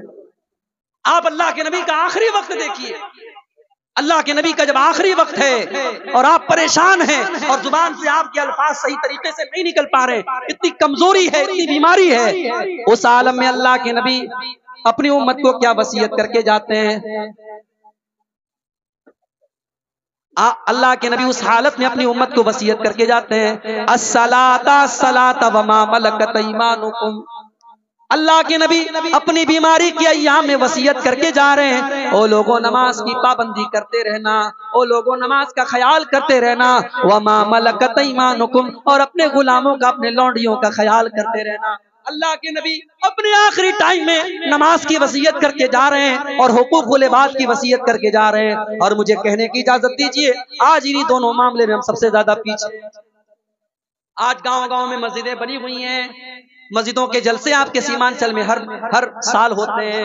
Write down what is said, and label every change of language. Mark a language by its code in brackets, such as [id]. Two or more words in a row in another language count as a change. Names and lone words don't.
[hi] आप अल्लाह के नबी का आखिरी वक्त देखिए, अल्लाह के नबी का जब आखिरी वक्त है और आप परेशान हैं और जुबान से आपके अल्फाज सही तरीके से नहीं निकल पा रहे, इतनी कमजोरी है, इतनी बीमारी है, उस आलम में अल्लाह के नबी अपनी उम्मत को क्या वसीयत करके जाते हैं? अल्लाह के नबी उस हालत में अपनी उम्मत को वसीयत करके जाते हैं, [ar] الصلاة الصلاة وما ملكت أيمانكم. [hi] अल्लाह के नबी अपनी बीमारी की अय्याम में वसीयत करके जा रहे हैं, ओ लोगों नमाज की पाबंदी करते रहना, ओ लोगों नमाज का ख्याल करते रहना, [ar] وما ملكت أيمانكم, [hi] और अपने गुलामों का, अपने लौंडियों का ख्याल करते रहना। अल्लाह के नबी अपने आखिरी टाइम में नमाज की वसीयत करके जा रहे हैं और [ar] حقوق العباد [hi] की वसीयत करके जा रहे हैं। और मुझे कहने की इजाजत दीजिए, आज इन्हीं दोनों मामले में हम सबसे ज्यादा पीछे। आज गांव-गांव में मस्जिदें बनी हुई हैं, मस्जिदों के जलसे आपके सीमांचल में हर साल होते हैं।